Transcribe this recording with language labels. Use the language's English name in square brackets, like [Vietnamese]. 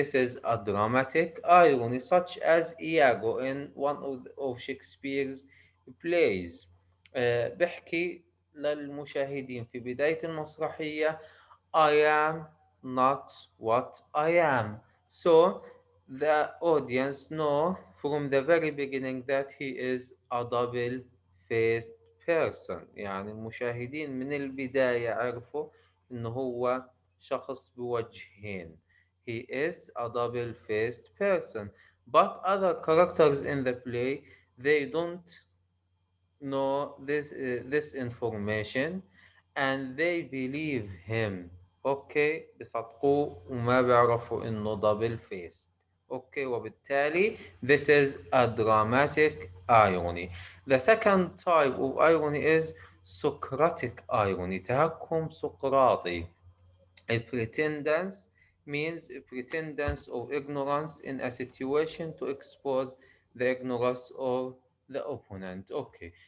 [English] This is a dramatic irony, such as Iago in one of Shakespeare's plays. [Arabic] بحكي للمشاهدين في بداية المسرحية [English] I am not what I am. So the audience know from the very beginning that he is a double-faced person. [Arabic] يعني المشاهدين من البداية عرفوا إنه هو شخص بوجهين. [English] He is a double-faced person. But other characters in the play, they don't know this information and they believe him. [Arabic] اوكي بيصدقوه وما بيعرفوا انه double faced. اوكي وبالتالي [English] this is a dramatic irony. The second type of irony is Socratic irony, [Arabic] تهكم سقراطي. [English] A pretendance means a pretendance of ignorance in a situation to expose the ignorance of the opponent. Okay.